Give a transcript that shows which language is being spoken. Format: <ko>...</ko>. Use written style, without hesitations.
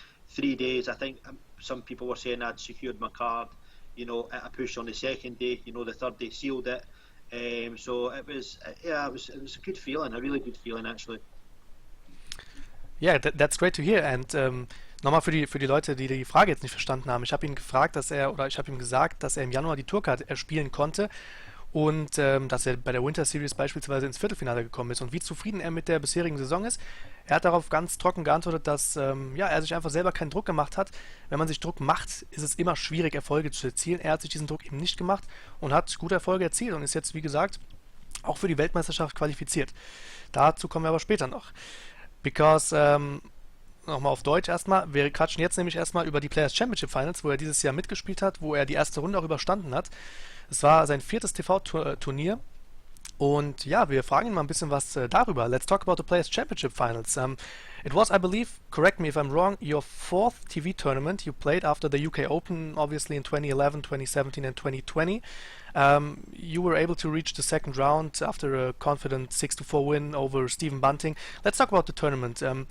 <en>3 days. I think some people were saying I'd secured my card. At a push on the second day. The third day sealed it. So it was a good feeling, a really good feeling actually. Yeah, that's great to hear.</en> <de>And nochmal für die Leute, die die Frage jetzt nicht verstanden haben. Ich habe ihn gefragt, ich habe ihm gesagt, dass er im Januar die Tourcard erspielen konnte. Und dass er bei der Winter Series beispielsweise ins Viertelfinale gekommen ist und wie zufrieden er mit der bisherigen Saison ist. Er hat darauf ganz trocken geantwortet, dass er sich einfach selber keinen Druck gemacht hat. Wenn man sich Druck macht, ist es immer schwierig, Erfolge zu erzielen. Er hat sich diesen Druck eben nicht gemacht und hat gute Erfolge erzielt und ist jetzt, wie gesagt, auch für die Weltmeisterschaft qualifiziert. Dazu kommen wir aber später noch. Because, nochmal auf Deutsch erstmal, wir quatschen jetzt nämlich erstmal über die Players Championship Finals, wo er dieses Jahr mitgespielt hat, wo er die erste Runde auch überstanden hat. Es war sein 4. TV-Turnier und ja, wir fragen ihn mal ein bisschen was darüber.</de> <en>Let's talk about the Players Championship Finals. It was, I believe, correct me if I'm wrong, your 4th TV tournament you played after the UK Open, obviously in 2011, 2017 and 2020. You were able to reach the second round after a confident 6-4 win over Stephen Bunting. Let's talk about the tournament.</en>